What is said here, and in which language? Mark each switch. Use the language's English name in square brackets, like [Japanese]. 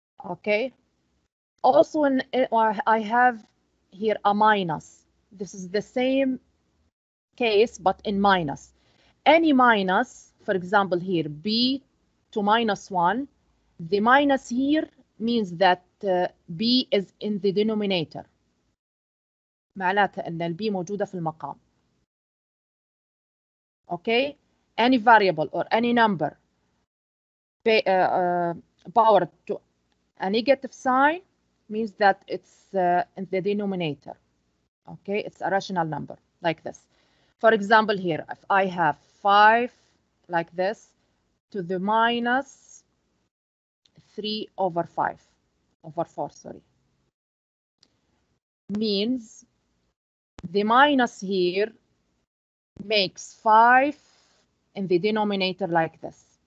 [English] Okay. Also, I have here a minus. This is the same case, but in minus. Any minus, for example, here b to minus 1, the minus here means that b is in the denominator. [Arabic] معناتها ان البي موجودة في المقام. [English] Okay, any variable or any number powered to a negative sign means that it's in the denominator. Okay, it's a rational number like this. For example, here, if I have 5 like this to the minus 3 over 5 over 4, sorry, means the minus here makes 5 in the denominator like this.